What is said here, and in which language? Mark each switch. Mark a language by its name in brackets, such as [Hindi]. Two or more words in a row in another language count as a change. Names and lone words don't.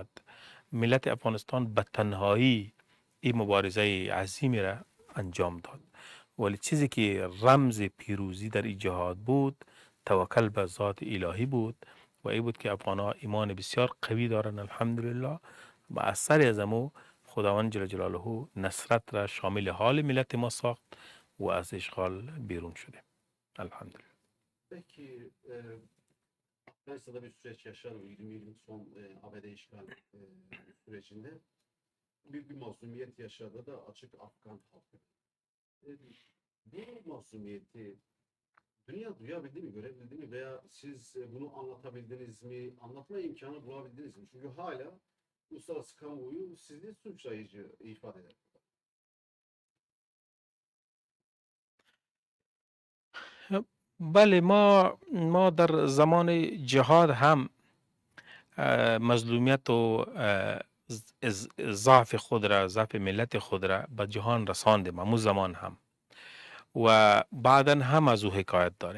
[Persian] ملت افغانستان به تنهایی این مبارزه عظیمی را انجام داد، ولی چیزی که رمز پیروزی در این جهاد بود توکل به ذات الهی بود و این بود که افغان ها ایمان بسیار قوی دارن الحمدلله و اثر از امو خداوند [Arabic] جل جلاله [Persian] نصرت را شامل حال ملت ما ساخت و از اشغال بیرون شده الحمدلله. [Turkish] Peki Afganistan'da bir süreç yaşadı. 20 yılın son ABD işgal sürecinde büyük bir masumiyet yaşadı da açık Afgan halkı. Bu masumiyeti dünya duyabildi mi, görebildi mi veya siz bunu anlatabildiniz mi, anlatma imkanı bulabildiniz mi? Çünkü hala uluslararası kamuoyu sizi suçlayıcı ifade eder. [Persian] بله ما در زمان جهاد هم مظلومیت و ضعف خود را، ضعف ملت خود را به جهان رساندیم همون زمان هم و بعدا هم از او حکایت داریم.